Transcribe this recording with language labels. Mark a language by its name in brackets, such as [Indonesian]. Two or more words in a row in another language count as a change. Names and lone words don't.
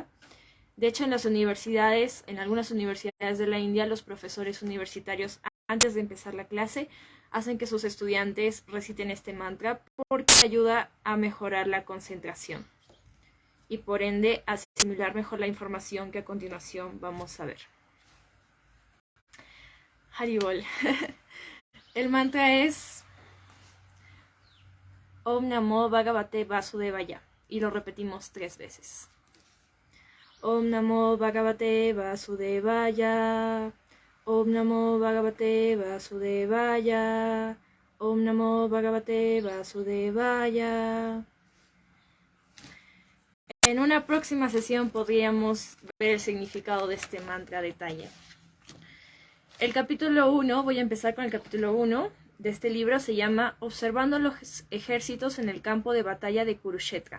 [Spanish] De hecho, en las universidades, en algunas universidades de la India, los profesores universitarios, antes de empezar la clase, hacen que sus estudiantes reciten este mantra porque ayuda a mejorar la concentración y por ende a asimilar mejor la información que a continuación vamos a ver. Haribol. El mantra es [Sanskrit] Om Namo Bhagavate Vasudevaya [Spanish] y lo repetimos 3 veces. [Sanskrit] Om Namo Bhagavate Vasudevaya. Om Namo Bhagavate Vasudevaya. Om Namo Bhagavate Vasudevaya. [Spanish] En una próxima sesión podríamos ver el significado de este mantra a detalle. El capítulo 1, voy a empezar con el capítulo 1 de este libro, se llama Observando los ejércitos en el campo de batalla de Kurukshetra.